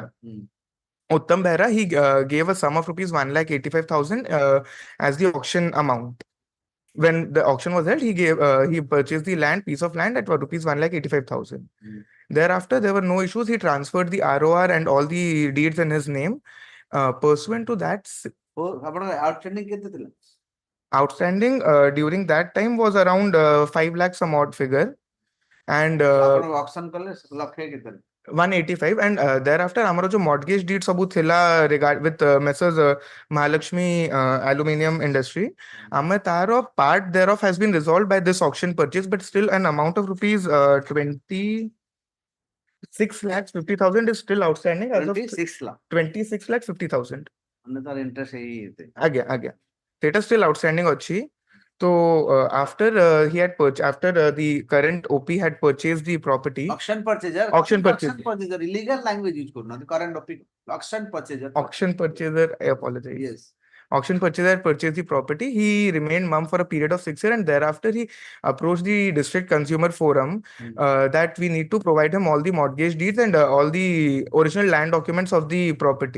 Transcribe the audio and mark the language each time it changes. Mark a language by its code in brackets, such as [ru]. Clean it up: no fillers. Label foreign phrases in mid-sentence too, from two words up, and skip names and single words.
[en] Uttam Behra, he gave a sum of rupees 1,85,000 as the auction amount. When the auction was held, he purchased the piece of land at rupees 1,85,000. Thereafter, there were no issues. He transferred the ROR and all the deeds in his name. Pursuant to that, [or] ଆପଣଙ୍କ outstanding କେତେ ଥିଲା [en] outstanding during that time was around 5 lakh some odd figure, and [or] ଆପଣଙ୍କ auction କଲେ ଲକ୍ଷେ କେତେ [en] 185, and thereafter ଆମର जो mortgage deed ସବୁ ଥିଲା with Messrs. Mahalakshmi Aluminium Industry, [or] ଆମେ ତାର [en] part thereof has been resolved by this auction purchase, but still an amount of rupees 26,50,000 is still outstanding as of 26 lakh 26,50,000. [or] ମାନେ ତାର interest ହେଇଯାଇଥିବ ଆଜ୍ଞା ସେଇଟା [en] still outstanding [or] ଅଛି. [en] So after he had after the current OP had purchased the property, auction purchaser illegal language use କରୁନାହାନ୍ତି current topic auction purchaser I apologize. yes Auction purchaser purchased the property. He remained mum for a period of 6 years, and thereafter he approached the district consumer forum that we need to provide him all the mortgage deeds and all the original land documents of the property.